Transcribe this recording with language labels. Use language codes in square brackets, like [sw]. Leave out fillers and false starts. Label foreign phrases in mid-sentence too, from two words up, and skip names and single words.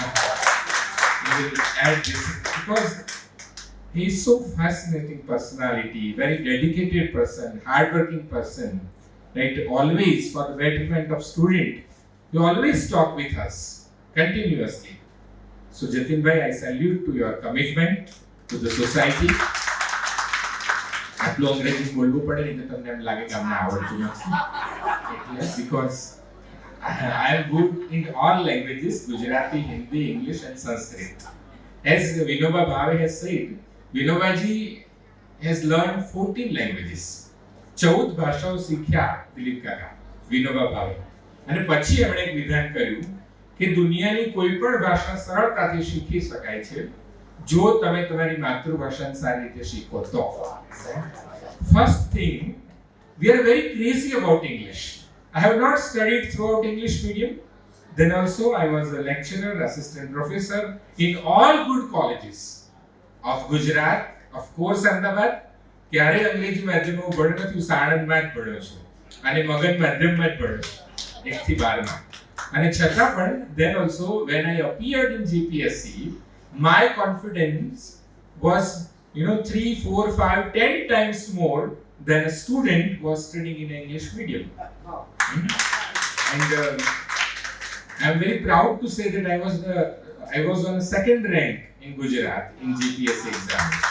[en] He will add this because he is so fascinating personality, very dedicated person, hardworking person, right? Always for the betterment of student, you always talk with us continuously. So Jatin Bhai, I salute to your commitment to the society. [gu] આટલું અંગ્રેજી બોલવું પડે નહીં તો તમને એમ લાગે કે અમને આવડતું નથી. [en] Because I am good in all languages, Gujarati, Hindi, English and Sanskrit. As Vinoba Bhave has said, Vinoba ji has learned 14 languages. [gu] 14 ભાષાઓ શીખ્યા દિલીપ કાકા વિનોબા ભાવે. અને પછી એમણે એક વિધાન કર્યું કે દુનિયાની કોઈ પણ ભાષા સરળતાથી શીખી શકાય છે જો તમે તમારી માતૃભાષાને સારી રીતે શીખો તો. [en] First thing, we are very crazy about English. I have not studied throughout English medium. Then also I was a lecturer, assistant professor in all good colleges of Gujarat, of course Ahmedabad. [gu] ક્યારે અંગ્રેજી માધ્યમમાં ભણ્યો નથી, હું સાણંદમાં જ ભણ્યો છું અને મગધ માધ્યમમાં જ ભણ્યો છું 1 થી 12 અને છતાં પણ [en] then also when I appeared in GPSC, my confidence was 3, 4, 5, 10 times more than a student who was studying in English medium. And I am very proud to say that I was on the second rank in Gujarat in GPSC exam.